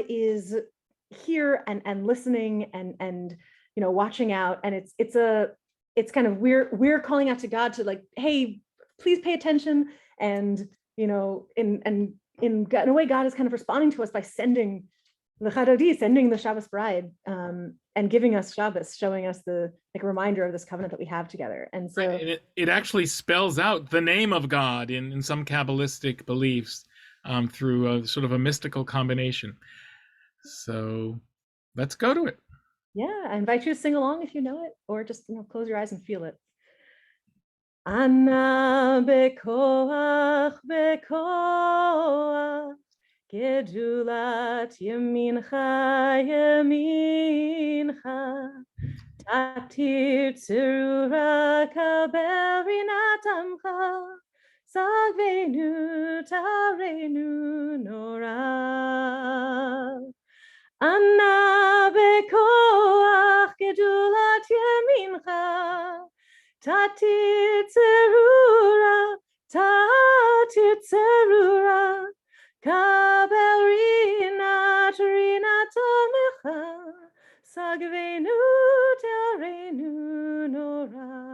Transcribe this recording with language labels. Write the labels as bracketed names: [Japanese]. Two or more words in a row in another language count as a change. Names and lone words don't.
[English] is here and listening and watching out, and it's kind of we're calling out to God to like, hey, please pay attention, and in a way God is kind of responding to us by sending the Shabbos bride, and giving us Shabbos, showing us the like reminder of this covenant that we have together. And so it actually spells out the name of God in some Kabbalistic beliefs through a sort of a mystical combination. So let's go to it. Yeah, I invite you to sing along if you know it, or just close your eyes and feel it. [Hebrew] אנא בכח גדלת ימינך תתיר צרורה קבל רנת עמך שגבנו טהרנו נורא. אנא בכח גדלת ימינך, תתיר צרורה, קבל רנת עמך, שגבנו טהרנו נורא.